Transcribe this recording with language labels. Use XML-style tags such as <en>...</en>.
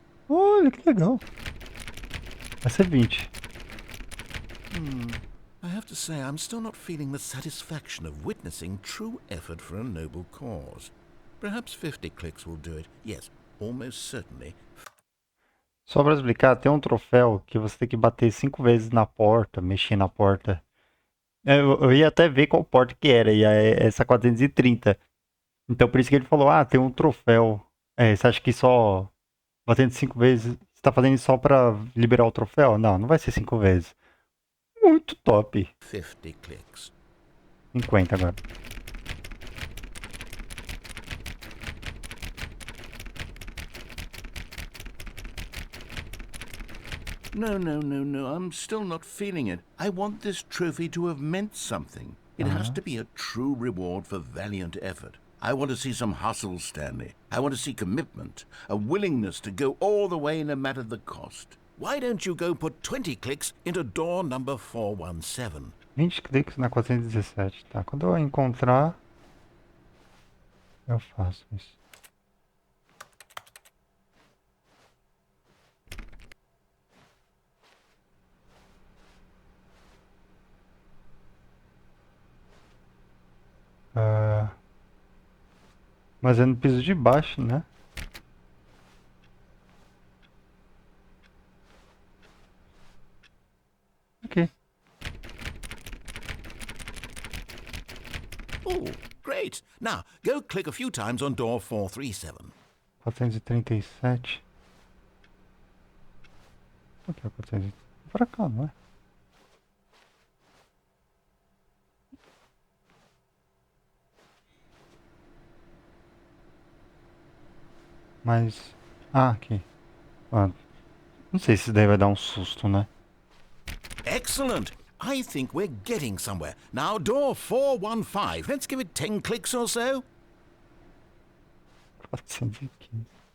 <pt>Olha, que legal. Vai ser 20.</pt> <en>I have to say, I'm still not feeling the satisfaction of witnessing true effort for a noble cause. Perhaps 50 clicks will do it. Yes, almost certainly.</en> <pt>Só pra explicar, tem um troféu que você tem que bater 5 vezes na porta, mexer na porta. Eu ia até ver qual porta que era, e é essa 430. Então por isso que ele falou, ah, tem um troféu. Você acha que só batendo 5 vezes, você tá fazendo isso só pra liberar o troféu? Não, não vai ser 5 vezes. Muito top.</pt> <en>50 clicks.</en> <pt>50 agora.</pt> <en>No. I'm still not feeling it. I want this trophy to have meant something. It has to be a true reward for valiant effort. I want to see some hustle, Stanley. I want to see commitment, a willingness to go all the way no matter the cost. Why don't you go put 20 clicks into door number 417?</en> <pt>20 cliques na 417. Tá, quando eu encontrar, eu faço isso. Mas é no piso de baixo, né? Ok.</pt> <en>Oh, great. Now, go click a few times on door 437.</en> <pt>437. O que é 437? Pra cá, não é? Mas... Ah, aqui. Ah, não sei se isso daí vai dar um susto, né?</pt> <en>Excellent. I think we're getting somewhere. Now, door 415. Let's give it 10 clicks or so.</en> <pt>415.</pt>